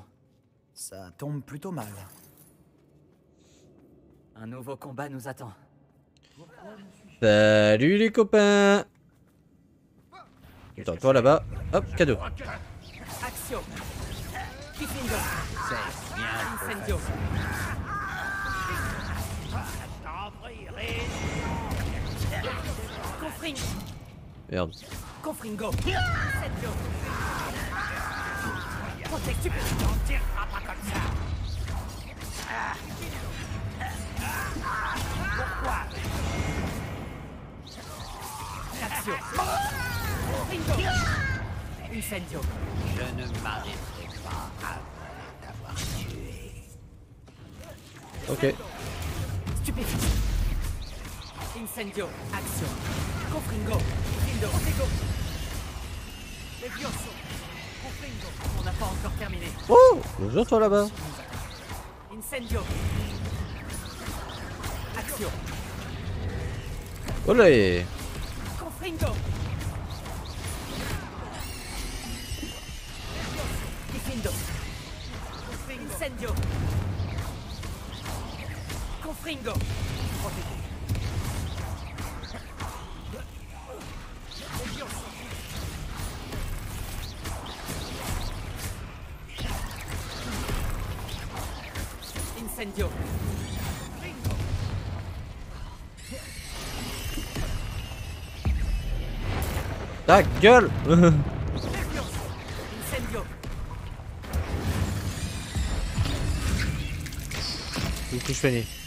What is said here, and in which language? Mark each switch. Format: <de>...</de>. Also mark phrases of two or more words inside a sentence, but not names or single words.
<fr>Ça tombe plutôt mal. Un nouveau combat nous attend. Salut les copains. Attends, toi là-bas. Hop, cadeau. Action. Diffindo. C'est bien. Incendio. Confring. Merde. Confringo. Incendio. Protect, tu peux t'en tireras pas comme ça. Pourquoi? Action. Confringo. Incendio. Je ne m'arrêterai pas avant d'avoir tué. Ok. Stupéfiant. Incendio. Action. Confringo. Incendio. Protego. Levioso. Confringo. On n'a pas encore terminé. Oh, bonjour toi là-bas. Incendio. Action. Olé. Confringo. Difendo. Incendio. Confringo. Protego. Levioso. Incendio. Ta gueule. Incendio. Du coup je finis.</fr>